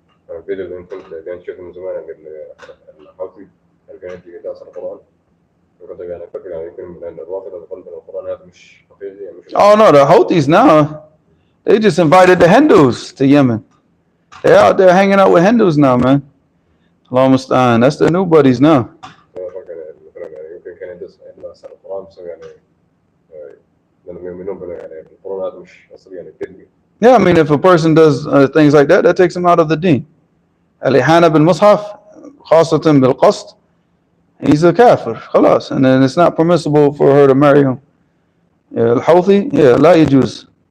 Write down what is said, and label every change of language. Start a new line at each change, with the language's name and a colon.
Arabic: الفيديو اللي انت كان شفته من زمان قبل الحوثي اللي كانت تأثر القرآن وكنت يعني فاكر يعني يمكن من الرافضة اللي قلت القرآن هذا مش حقيقي مش.
English: Oh no, the Houthis now, they just invited the Hindus to Yemen. They're out there hanging out with Hindus now, man.
Arabic: Allah Mustaan.
English: That's their new buddies now.
Arabic: يمكن كان يدرس القرآن بس يعني لأنهم يؤمنون يعني القرآن هذا مش أصلي يعني كذبي.
English: Yeah, I mean, if a person does things like that, that takes him out of the deen.
Arabic: Al-Ihana bil-Mushaf, khasatan bil-Qasd,
English: he's a kafir,
Arabic: khalas.
English: And then it's not permissible for her to marry him. Al-Houthi, yeah,
Arabic: la yajuz.